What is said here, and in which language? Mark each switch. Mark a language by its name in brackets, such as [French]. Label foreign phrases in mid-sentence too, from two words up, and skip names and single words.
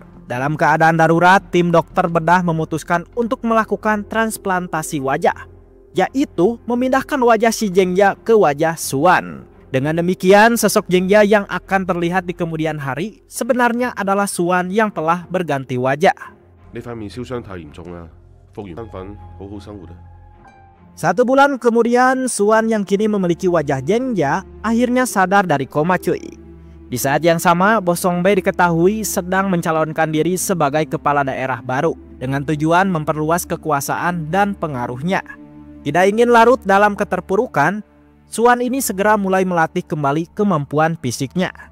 [Indonesian] Dalam keadaan darurat, tim dokter bedah memutuskan untuk melakukan transplantasi wajah, yaitu memindahkan wajah si Zheng Jia ke wajah Suan. Dengan demikian, sosok Zheng Jia yang akan terlihat di kemudian hari sebenarnya adalah Suan yang telah berganti wajah. [Cantonese] 呢塊面燒傷太嚴重啦，復原身份好好生活啊！ [Indonesian] 1 bulan kemudian, Suan yang kini memiliki wajah Zheng Jia akhirnya sadar dari koma cuy. Di saat yang sama, Bos Songbeng diketahui sedang mencalonkan diri sebagai kepala daerah baru dengan tujuan memperluas kekuasaan dan pengaruhnya. Tidak ingin larut dalam keterpurukan, Suan ini segera mulai melatih kembali kemampuan fisiknya.